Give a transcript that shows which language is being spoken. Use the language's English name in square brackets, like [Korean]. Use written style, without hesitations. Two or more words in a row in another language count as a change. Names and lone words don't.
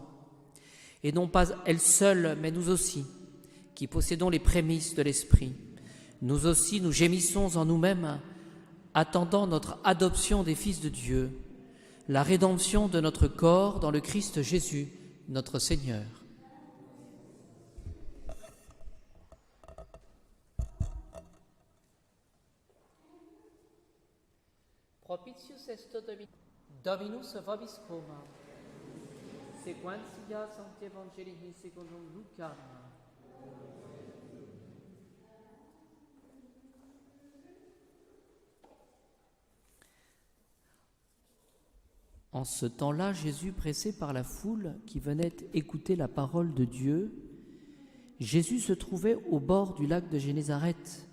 [French] Et non pas elle seule, mais nous aussi, qui possédons les prémices de l'Esprit. Nous aussi, nous gémissons en nous-mêmes, attendant notre adoption des fils de Dieu, la rédemption de notre corps dans le Christ Jésus, notre Seigneur. [Latin] Propitius est Dominus vobiscum, sequentia Sancti Evangelii secundum Lucam. [French] En ce temps-là, Jésus, pressé par la foule qui venait écouter la parole de Dieu, Jésus se trouvait au bord du lac de Génézareth.